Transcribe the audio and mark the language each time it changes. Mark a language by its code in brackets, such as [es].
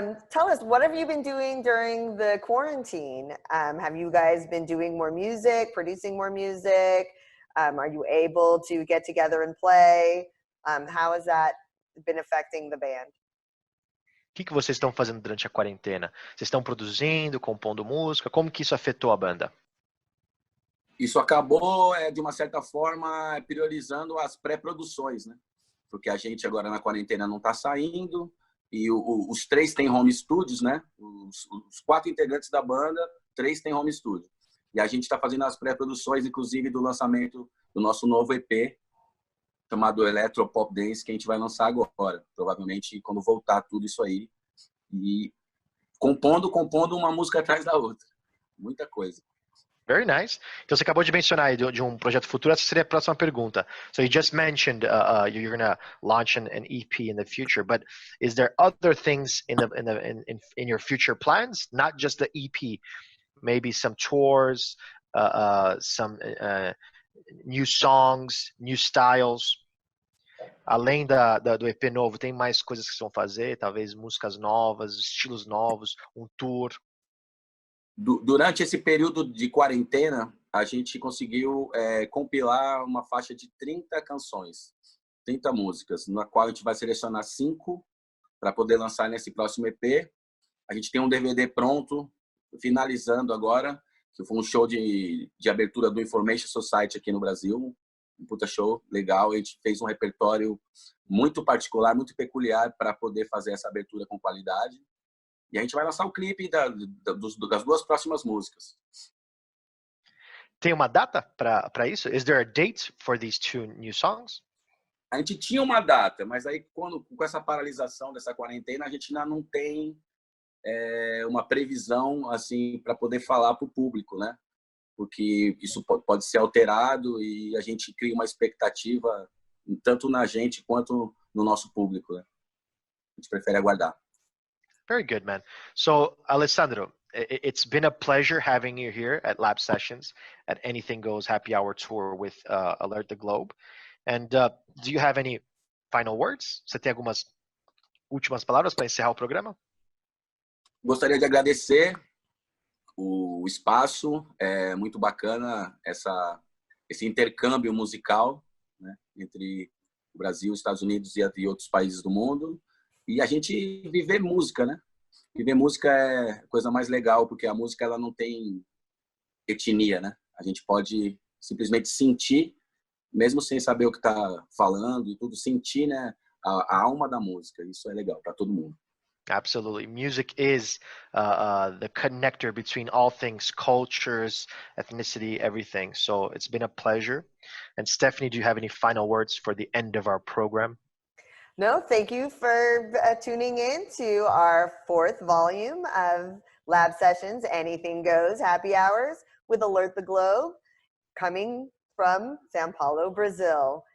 [en] Tell us, what have you been doing during the quarantine? Have you guys been doing more music, producing more music? Are you able to get together and play? How has that been affecting the band? [pt] O que vocês estão fazendo durante a quarentena? Vocês estão produzindo, compondo música? Como que isso afetou a banda? Isso acabou, de uma certa forma, priorizando as pré-produções, né? Porque a gente agora na quarentena não está saindo e os 3 têm home studios, né? Os 4 integrantes da banda, 3 têm home studio. E a gente está fazendo as pré-produções, inclusive, do lançamento do nosso novo EP, chamado Electro Pop Dance, que a gente vai lançar agora, provavelmente quando voltar tudo isso aí. E compondo uma música atrás da outra. Muita coisa. [en] Very nice. [pt] Então você acabou de mencionar aí de projeto futuro. Essa seria a próxima pergunta. [en] So you just mentioned you're going to launch an EP in the future, but is there other things in your future plans? Not just the EP, maybe some tours, some new songs, new styles. [pt] Além do EP novo, tem mais coisas que vocês vão fazer? Talvez músicas novas, estilos novos, um tour? Durante esse período de quarentena, a gente conseguiu compilar uma faixa de 30 canções, 30 músicas, na qual a gente vai selecionar 5 para poder lançar nesse próximo EP. A gente tem um DVD pronto, finalizando agora, que foi um show de abertura do Information Society aqui no Brasil, um puta show legal. A gente fez um repertório muito particular, muito peculiar para poder fazer essa abertura com qualidade. E a gente vai lançar o clipe das 2 próximas músicas. Tem uma data para isso? Is there a date for these 2 new songs? A gente tinha uma data, mas aí com essa paralisação dessa quarentena, a gente ainda não tem uma previsão assim para poder falar para o público, né? Porque isso pode ser alterado e a gente cria uma expectativa tanto na gente quanto no nosso público, né? A gente prefere aguardar. [en] Very good, man. So, Alessandro, it's been a pleasure having you here at Lab Sessions at Anything Goes Happy Hour Tour with Alert the Globe. And do you have any final words? [pt] Você tem algumas últimas palavras para encerrar o programa? Gostaria de agradecer o espaço. É muito bacana esse intercâmbio musical, né, entre o Brasil, os Estados Unidos e outros países do mundo. E a gente viver música, né? Viver música é a coisa mais legal, porque a música ela não tem etnia, né? A gente pode simplesmente sentir, mesmo sem saber o que está falando e tudo, sentir, né, a alma da música. Isso é legal para todo mundo. [en] Absolutely. Music is the connector between all things, cultures, ethnicity, everything. So it's been a pleasure. And Stefanee, do you have any final words for the end of our program? No, thank you for tuning in to our 4th volume of Lab Sessions, Anything Goes Happy Hours with Alert the Globe, coming from São Paulo, Brazil.